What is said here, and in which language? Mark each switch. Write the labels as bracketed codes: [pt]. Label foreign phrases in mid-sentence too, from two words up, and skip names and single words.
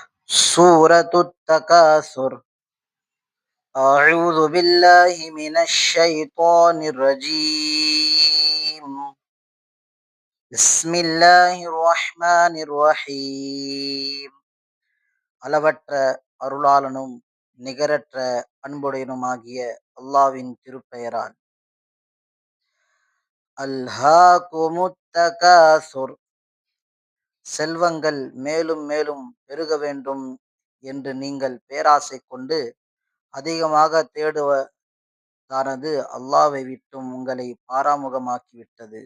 [ar] سورة التكاثر. أعوذ بالله من الشيطان الرجيم. بسم الله الرحمن الرحيم. [ta] அளவற்ற அருளாளனும் நிகரற்ற அன்புடையனுமாகிய அல்லாவின் திருப்பெயரால். [ar] ألهاكم التكاثر. [ta] செல்வங்கள் மேலும் மேலும் பெருக வேண்டும் என்று நீங்கள் பேராசை கொண்டு அதிகமாக தேடுவதானது அல்லாவை விட்டும் உங்களை பாராமுகமாக்கிவிட்டது.